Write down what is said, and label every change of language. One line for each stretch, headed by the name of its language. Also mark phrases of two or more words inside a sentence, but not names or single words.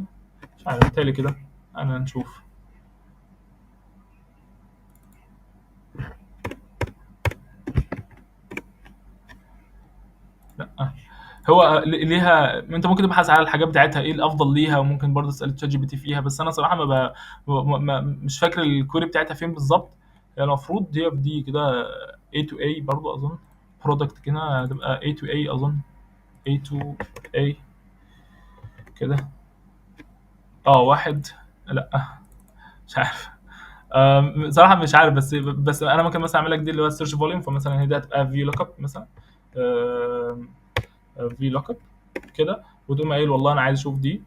Arabic: مش عارف بالتالي كده انا نشوف. لا هو ليها، انت ممكن تبحث على الحاجات بتاعتها ايه الافضل ليها، وممكن برضه تسال تشات جي بي تي فيها. بس انا صراحه مش فاكر الكويري بتاعتها فين بالظبط. يعني المفروض هي في دي كده
English: A to A
Arabic: برضه اظن. برودكت كده هتبقى
English: A to A
Arabic: اظن.
English: A to A
Arabic: كده. واحد. لا مش عارف. صراحه مش عارف. بس انا ممكن مثلا اعمل لك دي اللي هو
English: the search volume.
Arabic: فمثلا هي دي هتبقى في
English: look up
Arabic: مثلا. في
English: look up
Arabic: كده، وتقوم قايل والله انا عايز اشوف دي.